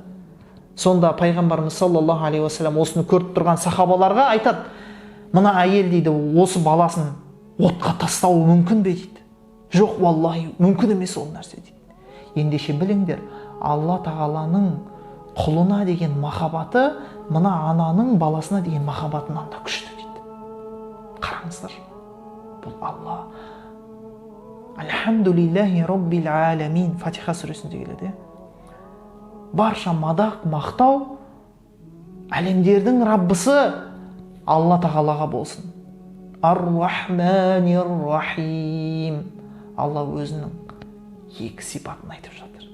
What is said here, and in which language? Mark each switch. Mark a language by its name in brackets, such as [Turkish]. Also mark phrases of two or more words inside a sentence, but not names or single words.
[Kazakh] Сонда пайғамбарымыз [Arabic] صلى الله عليه وسلم [Kazakh] осыны көріп тұрған сахабаларға айтады: мына әйел дейді, осы баласын отқа тастауы мүмкін бе дейді. Жоқ, валлахи мүмкін емес ол нәрсе дейді. Ендеше біліңдер, Алла тағаланың құлына деген махаббаты мына ананың баласына деген махаббатынан да күшті дейді. Қараңыздар, бұл Алла. [Arabic] الحمد لله رب العالمين, [Kazakh] Фатиха сүресінде келеді. Барша мадақ, мақтау әлемдердің Раббысы Алла тағалаға болсын. [Arabic] الرحمن الرحيم. [Kazakh] Алла өзінің екі сипатын айтып жатыр.